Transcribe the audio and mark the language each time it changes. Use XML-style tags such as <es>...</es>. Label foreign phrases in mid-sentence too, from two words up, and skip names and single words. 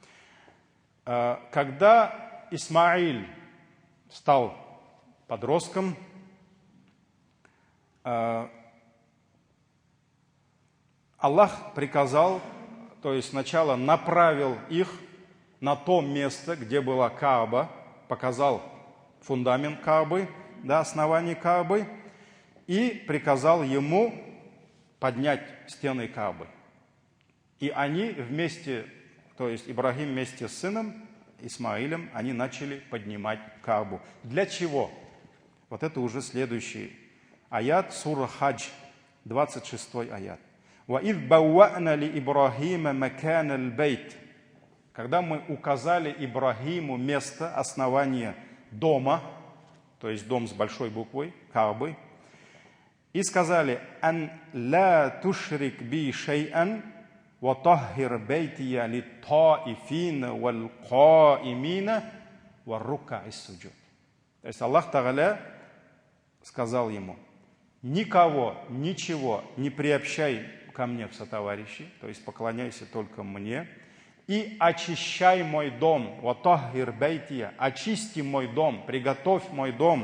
<ru>Когда Исмаиль стал подростком, Аллах приказал, то есть сначала направил их на то место, где была Кааба, показал фундамент Каабы, да, основание Каабы, и приказал ему поднять стены Каабы. И они вместе, то есть Ибрахим вместе с сыном Исмаилем, они начали поднимать Каабу. Для чего? Вот это уже следующий аят, сура Хадж, 26 аят.</ru> <ar>وَإِذْ بَوَّأْنَا لِإِبْرَاهِيمَ مَكَانَ الْبَيْتِ.</ar> <ru>Когда мы указали Ибрахиму место основания дома, то есть дом с большой буквой, Каабы, и сказали:</ru> <ar>«أن لا تشرك بي شيئا وطهر بيتي للطائفين والقائمين والركع السجود».</ar> <ru>То есть Аллах Тааля сказал ему: никого, ничего не приобщай ко мне в сотоварищи, то есть поклоняйся только мне, и очищай мой дом,</ru> <ar>وطهر بيتي,</ar> <ru>очисти мой дом, приготовь мой дом.</ru>